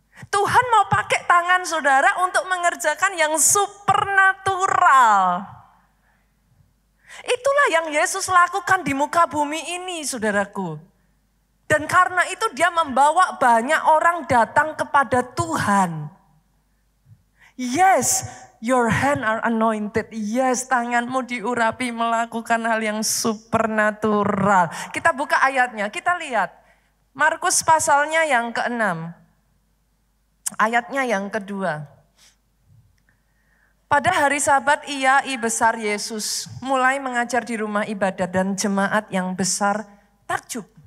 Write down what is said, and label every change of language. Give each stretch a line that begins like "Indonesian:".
Indonesian: Tuhan mau pakai tangan saudara untuk mengerjakan yang supernatural. Itulah yang Yesus lakukan di muka bumi ini, saudaraku. Dan karena itu dia membawa banyak orang datang kepada Tuhan.
English: Yes, your hand are anointed.
Indonesian: Yes, tanganmu diurapi melakukan hal yang supernatural. Kita buka ayatnya, kita lihat. Markus pasalnya yang ke-6. Ayatnya yang kedua. Pada hari Sabat i besar Yesus mulai mengajar di rumah ibadat dan jemaat yang besar takjub.